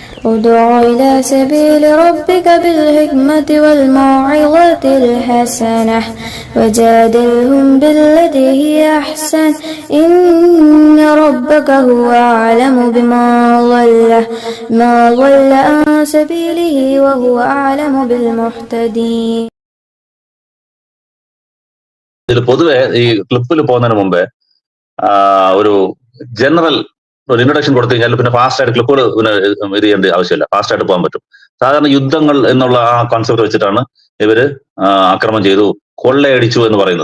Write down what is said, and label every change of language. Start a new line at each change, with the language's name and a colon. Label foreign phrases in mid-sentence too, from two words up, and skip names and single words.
Arabic: ادع إلى سبيل ربك بالحكمة والموعظة الحسنة وجادلهم بالتي هي أحسن إن ربك هو أعلم بمن ضل عن سبيله وهو أعلم بالمهتدين.
Malayalam: ഇതിൽ പൊതുവെ ഈ ക്ലിപ്പിൽ പോകുന്നതിന് മുമ്പേ ഒരു ജനറൽ ഒരു ഇൻട്രൊഡക്ഷൻ കൊടുത്തു കഴിഞ്ഞാൽ പിന്നെ ഫാസ്റ്റ് ആയിട്ട് ക്ലിപ്പുകൾ ഇത് ചെയ്യേണ്ട ആവശ്യമില്ല, ഫാസ്റ്റ് ആയിട്ട് പോകാൻ പറ്റും. സാധാരണ യുദ്ധങ്ങൾ എന്നുള്ള ആ കോൺസെപ്റ്റ് വെച്ചിട്ടാണ് ഇവര് ആക്രമണം ചെയ്തു, കൊള്ളയടിച്ചു എന്ന് പറയുന്നത്.